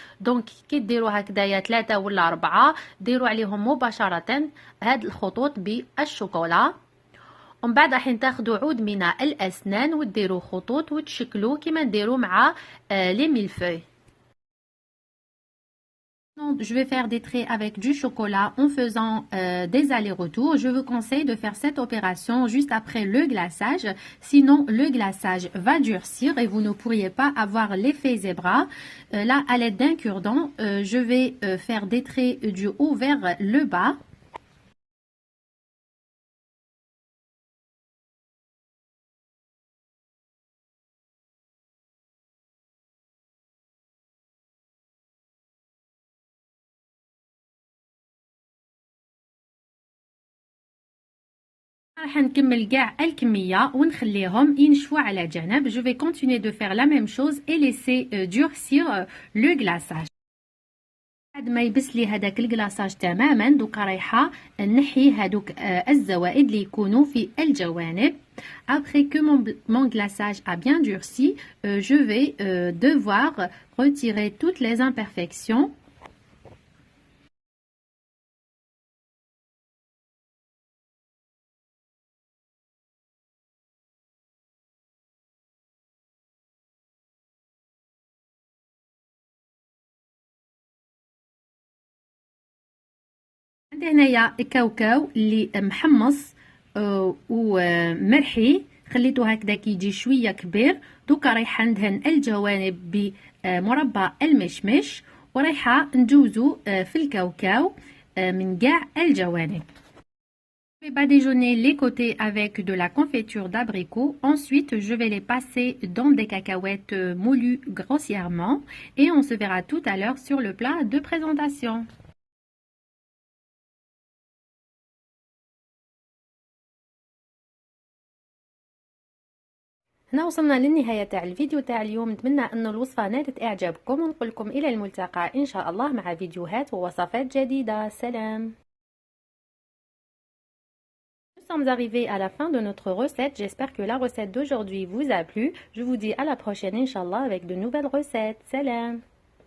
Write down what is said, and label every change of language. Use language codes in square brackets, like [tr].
[ar] دونك كي ديروا هكذايا 3 ولا 4 ديروا عليهم مباشره هاد الخطوط بالشوكولا. ومن بعد راح تاخذوا عود من الاسنان وديروا خطوط وتشكلوا كما نديروا مع لي ميلفوي. [fr] Je vais faire des traits avec du chocolat en faisant des allers-retours. Je vous conseille de faire cette opération juste après le glaçage. Sinon, le glaçage va durcir et vous ne pourriez pas avoir l'effet zébra. Là, à l'aide d'un cure-dent, je vais faire des traits du haut vers le bas. [ar] راح نكمل كاع الكميه ونخليهم ينشفوا على جنب. [fr] Je vais continuer de faire la même chose et laisser durcir le glaçage. [ar] بعد ما يبس لي هذاك الكلاصاج تماما دوكا رايحه نحي هذوك الزوائد اللي يكونوا في الجوانب. [fr] Après que mon glaçage a bien durci, je vais devoir retirer toutes les imperfections. [ar] عندي هنايا كاوكاو اللي محمص ومرحي، خليته هكذا كيجي شويه كبير. دوكا رايحه ندهن الجوانب بمربى المشمش، ورايحه ندوزو في الكاوكاو من كاع الجوانب. [fr] Je vais badigeonner les côtés avec de la confiture d'abricot. Ensuite, je vais les passer dans des cacahuètes moulues grossièrement et on se verra tout à l'heure sur le plat de présentation. [ar] هنا وصلنا للنهاية تاع الفيديو تاع اليوم. نتمنى ان الوصفة نالت اعجابكم، ونقول لكم الى الملتقى ان شاء الله مع فيديوهات ووصفات جديدة. سلام. [fr] Nous sommes arrivés à la fin de notre recette. J'espère que la recette d'aujourd'hui vous a plu. Je vous dis à la prochaine, Inch'Allah, avec de nouvelles recettes. Salam.